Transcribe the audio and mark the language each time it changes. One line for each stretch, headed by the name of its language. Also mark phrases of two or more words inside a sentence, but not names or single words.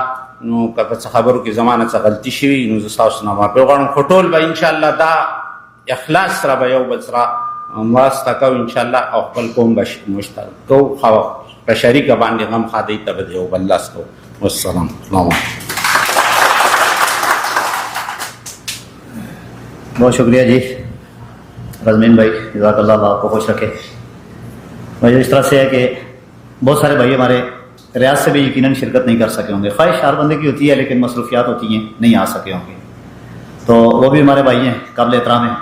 Pashto: نو که په څه خبرو کې زما نه څه غلطي شوي نو زه ستاسو نه معافي غواړم، خو ټول به انشاءالله دا اخلاص سره به یو بل سره مرسته کوو انشاءالله او خپل قوم به مشترک کوو، په شریکه باندې غم ښادۍ ته به د یو بل لاس کوو.
Arabic: والسلام علیکم.
Urdu: بہت شکریہ جی رزمین بھائی،
Arabic: جزاک اللہ،
Urdu: اللہ آپ کو خوش رکھے. مجھے اس طرح سے ہے کہ بہت سارے بھائی ہمارے ریاض سے بھی یقیناً شرکت نہیں کر سکے ہوں گے. خواہش ہر بندے کی ہوتی ہے لیکن مصروفیات ہوتی ہیں، نہیں آ سکے ہوں گے. تو وہ بھی ہمارے بھائی ہیں، قابل احترام ہیں.